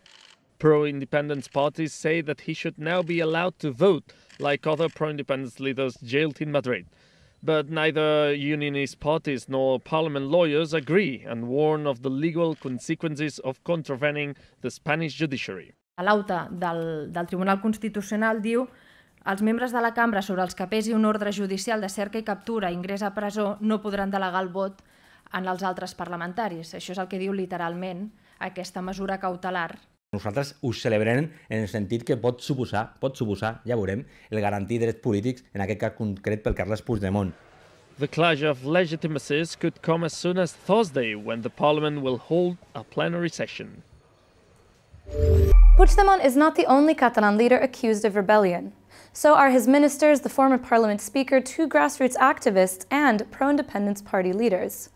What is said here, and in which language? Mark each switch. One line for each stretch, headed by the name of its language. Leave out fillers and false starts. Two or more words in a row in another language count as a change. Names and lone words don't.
English: Pro-independence parties say that he should now be allowed to vote, like other pro-independence leaders jailed in Madrid. But neither unionist parties nor parliament lawyers agree and warn of the legal consequences of contravening the Spanish judiciary.
Catalan: L'auta del Tribunal Constitucional diu els membres de la cambra sobre els que pesi un ordre judicial de cerca i captura i ingrés a presó no podran delegar el vot en els altres parlamentaris. Això és el que diu literalment aquesta mesura cautelar. Nosaltres ho celebrem en el sentit que pot suposar, ja veurem, el garantir drets polítics, en aquest cas concret pel Carles Puigdemont.
English: The clash of legitimacies could come as soon as Thursday, when the Parliament will hold a plenary session. Puigdemont is not the only Catalan leader accused of rebellion. So are his ministers, the former parliament speaker, two grassroots activists, and pro-independence party leaders.